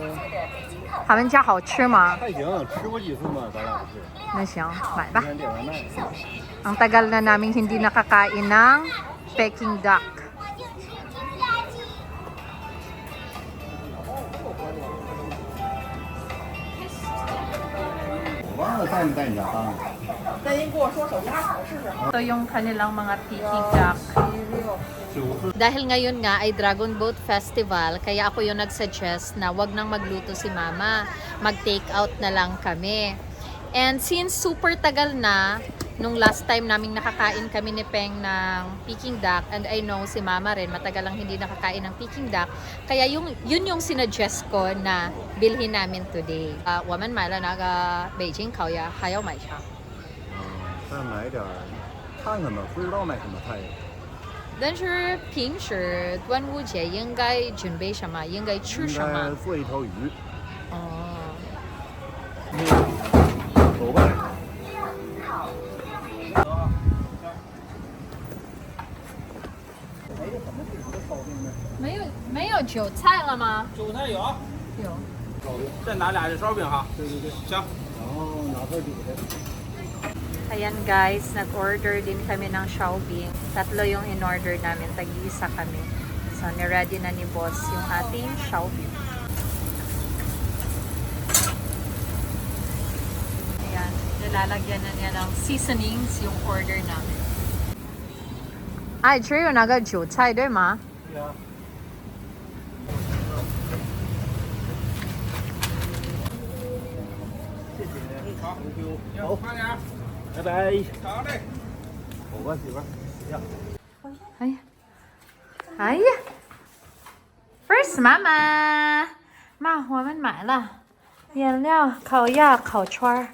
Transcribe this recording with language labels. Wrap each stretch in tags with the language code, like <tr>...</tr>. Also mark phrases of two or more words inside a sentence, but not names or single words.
<zh>他们家好吃吗？还行，吃过几次嘛，咱俩不是。</zh> <tl>Na siya. Bye ba?</tl> <zh>今天点外卖。</zh> <tl>Ang tagal na namin hindi nakakain ng Peking duck.</tl> <zh>我忘了带没带你家饭了。</zh> <tl>Ito yung kanilang mga Peking duck. Dahil ngayon nga ay Dragon Boat Festival, kaya ako yung nag-suggest na wag nang magluto si Mama. Mag-take out na lang kami.</tl> <en>And since</en> <tl>super tagal na, nung</tl> <en>last time</en> <tl>naming nakakain kami ni Peng ng Peking duck,</tl> <en>and I know</en> <tl>si Mama rin, matagal lang hindi nakakain ng Peking duck, kaya yun yung sinuggest ko na bilhin namin today.</tl> <zh>我们买了那个北京烤鸭，还要买啥？再买点儿，看看吧，不知道买什么菜。但是平时端午节应该准备什么？应该吃什么？做一条鱼。哦，走吧。没有韭菜了吗？韭菜有，有。再拿俩烧饼哈。对对对，行。</zh> <tl>Ayan guys, nag-order din kami ng Xiaobing. Tatlo yung in-order namin, tag-iisa kami. So, ni-ready na ni boss yung ating Xiaobing. Ayan, nilalagyan na niya ng seasonings yung order namin. Ay,</tl> <zh>只有那个韭菜对吗？对啊。谢谢。好，好，快点。拜拜。好嘞。好吧，媳妇儿。呀。哎呀，哎呀 ，First 妈妈，妈，我们买了颜料、烤鸭、烤串儿。</zh>